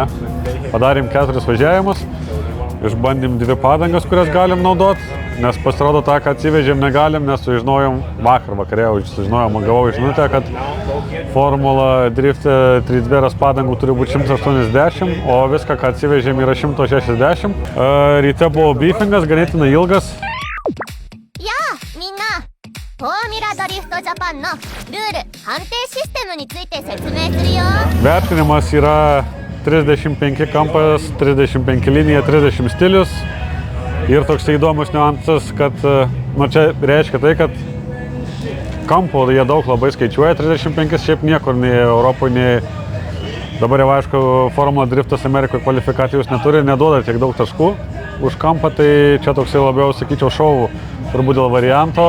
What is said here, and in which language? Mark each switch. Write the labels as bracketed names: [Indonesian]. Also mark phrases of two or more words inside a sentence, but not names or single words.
[Lithuanian] Padarėm 4 važiavimus, išbandėm 2 padangas, kurias galim naudot, nes pasirodo tą, ką atsivežėm, negalim, nes sužinojom vakare, gavau žinutę, kad Formula Drift 3 padangų turi būti 180, o viską, ką atsivežėm, yra 160. Ryte buvo briefingas, ganėtinai ilgas. [Japanese] フォーミュラドリフトジャパンのルール判定システムについて説明するよ。 [Lithuanian] Vertinimas yra 35 kampas, 35 linija, 30 stilius. Ir toks įdomus niuansas, kad čia reiškia tai, kad kampų jie daug labai skaičiuoja, 35 šiaip niekur, nei Europoje, nei dabar jau aišku, Formula Driftas Amerikoje kvalifikacijos neturi, neduoda tiek daug taškų už kampą, tai čia toksai labiau, sakyčiau, šou turbūt dėl varianto.